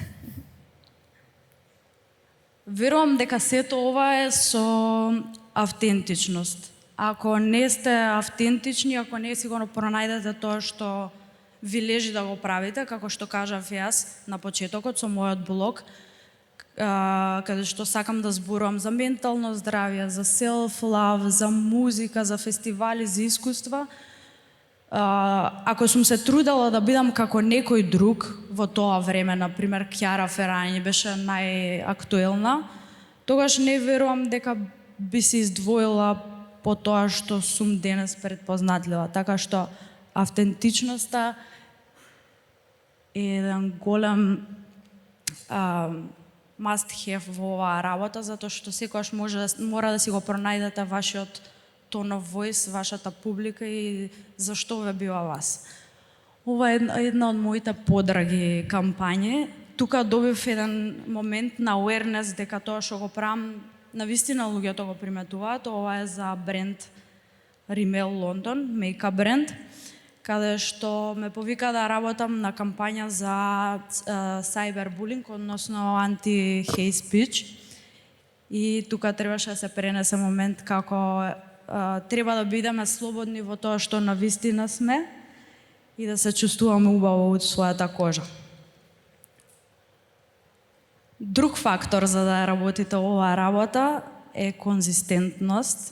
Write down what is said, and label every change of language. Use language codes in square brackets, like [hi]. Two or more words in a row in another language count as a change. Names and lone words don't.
[mk] Верувам дека сето ова е со автентичност. Ако не сте автентични, ако не си го пронајдете тоа што ви лежи да го правите, како што кажав јас на почетокот со мојот блог, каде што сакам да зборувам за ментално здравје, за self-love, за музика, за фестивали, за искуства. Ако сум се трудела да бидам како некој друг во тоа време, например Кјара Ферањи беше најактуелна, тогаш не верувам дека би се издвоила по тоа што сум денес предпознатлива. Така што автентичноста е еден голем [en] must have [mk] во оваа работа, затоа што секогаш мора да си го пронајдете вашиот [en] tone of voice, [mk] вашата публика и зашто ве бива вас. Ова е една од моите подраги кампањи. Тука добив еден момент на awareness дека тоа што го правам навистина луѓето го приметуваат. Ова е за бренд Rimmel London, мейкап бренд, каде што ме повика да работам на кампања за cyberbullying, односно [en] anti-hate speech. [mk] И тука требаше да се пренесе момент како треба да бидеме слободни во тоа што навистина сме и да се чувствуваме убаво од својата кожа. Друг фактор за да работите оваа работа е конзистентност.